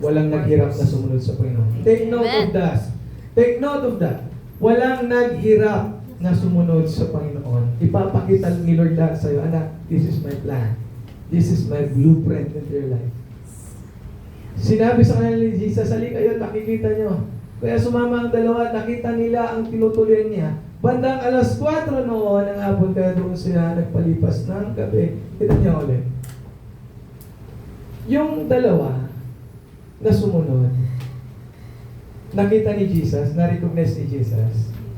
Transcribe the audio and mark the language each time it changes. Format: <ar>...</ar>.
<tl>Walang naghirap na sumunod sa Panginoon.</tl> <en>Take note of that.</en> <tl>Take note of that. Walang naghirap na sumunod sa Panginoon. Ipapakita ni Lord lahat sa'yo, anak,</tl> <en>this is my plan. This is my blueprint into your life.</en> <tl>Sinabi sa kanila ni Jesus, halika kayo, nakikita nyo. Kaya sumama ang dalawa, nakita nila ang tinutuloy niya. Bandang alas 4 noon, ang hapon, kaya doon sila nagpalipas ng gabi. Kita niyo ulit. Yung dalawa na sumunod, nakita ni Jesus, na-recognize ni Jesus.</tl>